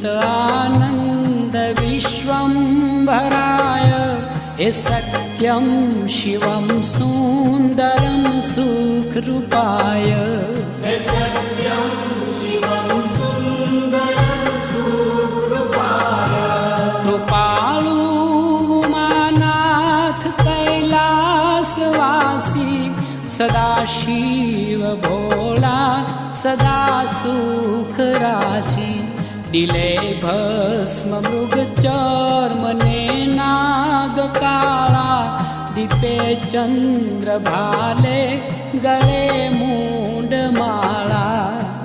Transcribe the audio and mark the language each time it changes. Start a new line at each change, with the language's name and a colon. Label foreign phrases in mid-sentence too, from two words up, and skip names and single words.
Sanskrit: आनंद विश्वंभराय हे सत्यं शिवं सुंदरं सुखरूपाय हे सत्यं शिवं सुंदरं सुखरूपाय कृपालु उमानाथ
Gujarati: કૈલાસવાસી સદાશિવ ભોલા સદા સુખ રાશિ દિલે ભસ્મ મૃગ ચર્મ ને નાગ કાલા દીપે ચંદ્ર ભાલે ગલે મૂંડ માલા।